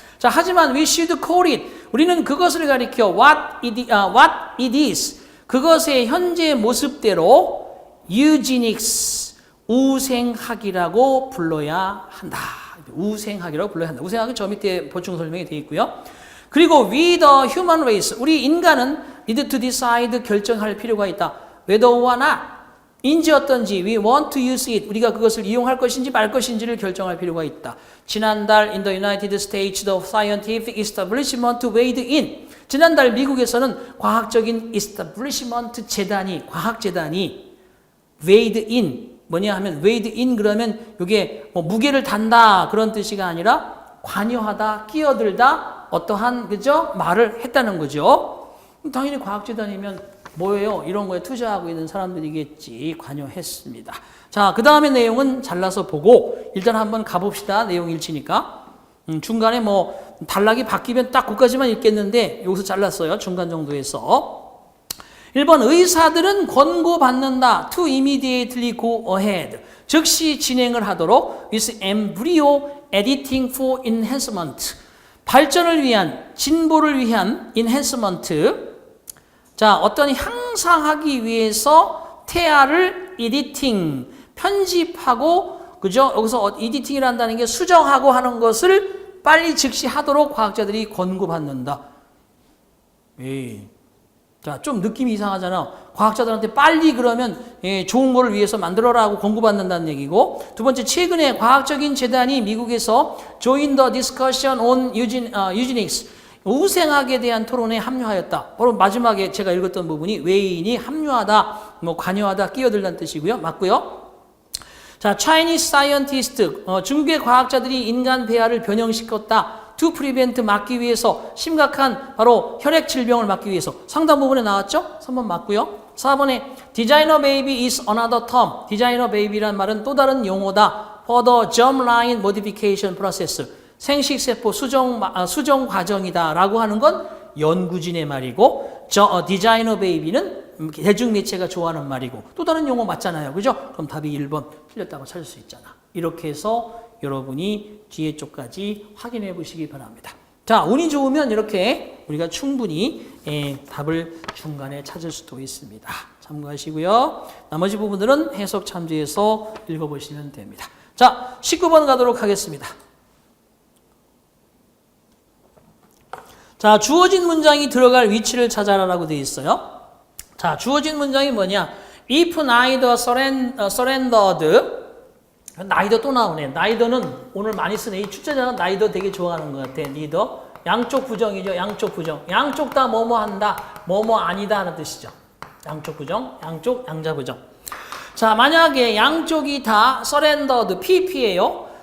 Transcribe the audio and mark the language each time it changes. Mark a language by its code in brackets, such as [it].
[ko] 자, 하지만 [en] we should call it, [ko] 우리는 그것을 가리켜 [en] what it is, [ko] 그것의 현재 모습대로 eugenics, 우생학이라고 불러야 한다. 우생학이라고 불러야 한다. 우생학은 저 밑에 보충 설명이 되어 있고요. [en] 그리고 we the human race, [ko] 우리 인간은 [en] need to decide, [ko] 결정할 필요가 있다. [en] whether or not, [ko] 인지 어떤지, [en] we want to use it, [ko] 우리가 그것을 이용할 것인지 말 것인지를 결정할 필요가 있다. 지난달 [en] in the United States, the scientific establishment weighed in, [ko] 지난달 미국에서는 과학적인 establishment 재단이, 과학재단이 weighed in, 뭐냐 하면 weighed in 그러면 이게 뭐 무게를 단다 그런 뜻이가 아니라 관여하다, 끼어들다, 어떠한 그죠? 말을 했다는 거죠. 당연히 과학재단이면 뭐예요? 이런 거에 투자하고 있는 사람들이겠지. 관여했습니다. 자, 그 다음에 내용은 잘라서 보고 일단 한번 가봅시다. 내용 일치니까. 중간에 뭐 단락이 바뀌면 딱 그까지만 읽겠는데 여기서 잘랐어요. 중간 정도에서. 1번 의사들은 권고받는다. [en] To immediately go ahead. [ko] 즉시 진행을 하도록 [en] with embryo editing for enhancement. [ko] 발전을 위한, 진보를 위한 enhancement. 자, 어떤 향상하기 위해서 태아를 editing, 편집하고, 그죠? 여기서 editing이라 한다는 게 수정하고 하는 것을 빨리 즉시 하도록 과학자들이 권고받는다. 에이. 자, 좀 느낌이 이상하잖아. 과학자들한테 빨리 그러면 좋은 거를 위해서 만들어라고 권고받는다는 얘기고, 두 번째, 최근에 과학적인 재단이 미국에서 [en] Join the discussion on eugenics, [ko] 우생학에 대한 토론에 합류하였다. 바로 마지막에 제가 읽었던 부분이 외인이 합류하다, 뭐 관여하다, 끼어들다는 뜻이고요. 맞고요. 자, Chinese scientist, 중국의 과학자들이 인간 배아를 변형시켰다. [en] To prevent, [ko] 막기 위해서, 심각한 바로 혈액 질병을 막기 위해서. 상당 부분에 나왔죠? 3번 맞고요. [en] 4번에 designer baby is another term. [ko] designer baby란 말은 또 다른 용어다. [en] For the germline modification process. [ko] 생식세포 수정 과정이다 라고 하는 건 연구진의 말이고, 디자이너 베이비는 대중매체가 좋아하는 말이고, 또 다른 용어 맞잖아요. 그죠? 그럼 답이 1번 틀렸다고 찾을 수 있잖아. 이렇게 해서 여러분이 뒤에 쪽까지 확인해 보시기 바랍니다. 자, 운이 좋으면 이렇게 우리가 충분히 답을 중간에 찾을 수도 있습니다. 참고하시고요. 나머지 부분들은 해석 참조해서 읽어보시면 됩니다. 자, 19번 가도록 하겠습니다. 자, 주어진 문장이 들어갈 위치를 찾아라라고 되어 있어요. 자, 주어진 문장이 뭐냐? [en] If neither surrendered, neither [ko] 또 나오네. neither는 오늘 많이 쓰네. 이 출제자는 neither 되게 좋아하는 것 같아. neither. 양쪽 부정이죠. 양쪽 부정. 양쪽 다 뭐뭐 한다, 뭐뭐 아니다 하는 뜻이죠. 양쪽 부정, 양쪽 양자 부정. 자, 만약에 양쪽이 다 surrendered, PP예요.